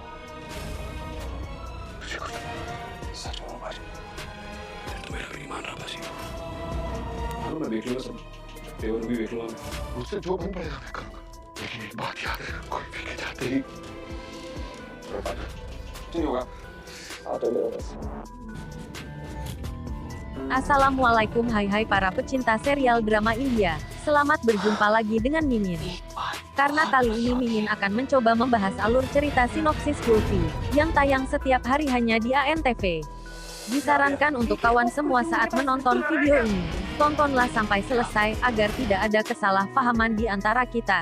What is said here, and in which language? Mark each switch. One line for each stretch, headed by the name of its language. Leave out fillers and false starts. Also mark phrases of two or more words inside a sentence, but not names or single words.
Hindi: सच बोलो भाई, फिर तो मेरा भी नहीं मान रहा भाजी। हाँ मैं देख लूंगा सब, पेपर भी देख लूंगा मैं। मुझसे जो बन पड़ेगा मैं करूंगा, लेकिन एक बात याद है, कोई भी के जाते ही नहीं होगा। आता है मेरा बस।
Indonesian: Assalamualaikum hai para pecinta serial drama India. Selamat berjumpa lagi dengan Mimin. Karena kali ini Mimin akan mencoba membahas alur cerita sinopsis Kulfi, yang tayang setiap hari hanya di ANTV. Disarankan untuk kawan semua saat menonton video ini, tontonlah sampai selesai, agar tidak ada kesalahpahaman di antara kita.